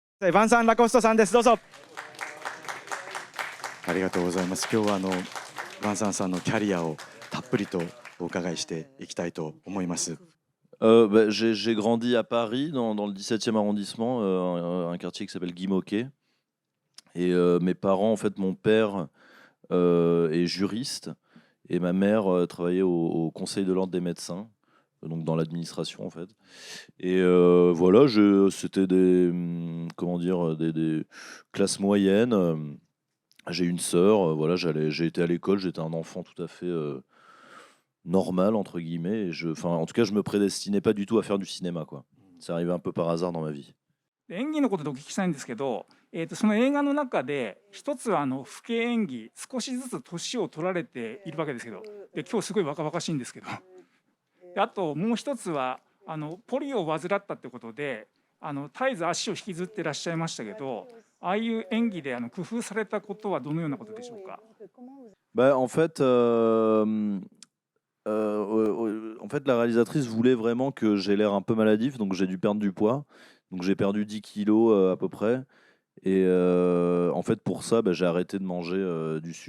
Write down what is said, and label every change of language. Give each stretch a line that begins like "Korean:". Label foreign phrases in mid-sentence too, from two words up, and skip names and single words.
Japanese: ヴァンサン・ラコストさんです。どうぞ。ありがとうございます。今日はヴァンサンさんのキャリアをたっぷりとお伺いしていきたいと思います。
French: J'ai grandi à Paris, dans le 17e arrondissement, un quartier qui s'appelle Guy-Môquet. Et mes parents, en fait, mon père est juriste et ma mère travaillait au Conseil de l'ordre des médecins, donc dans l'administration, en fait. Et voilà, c'était comment dire, des classes moyennes. J'ai une sœur, voilà, j'ai été à l'école, j'étais un enfant tout à fait normal, entre guillemets. Enfin, en tout cas, je me prédestinais pas du tout à faire du cinéma, quoi. C'est arrivé un peu par hasard dans ma vie.
Japanese: 演技のことでお聞きしたいんですけど、その映画の中で一つは老け演技、少しずつ年を取られているわけですけど、で今日すごい若々しいんですけど、であともう一つはポリオを患ったってことで絶えず足を引きずってらっしゃいましたけど、ああいう演技で工夫されたことはどのようなことでしょうか。
French: En fait, en fait, la réalisatrice voulait vraiment que j'ai l'air un peu maladif, donc j'ai dû perdre du poids. Donc j'ai perdu 10 kilos à peu près. Et en fait, pour ça, j'ai arrêté de manger du sucre.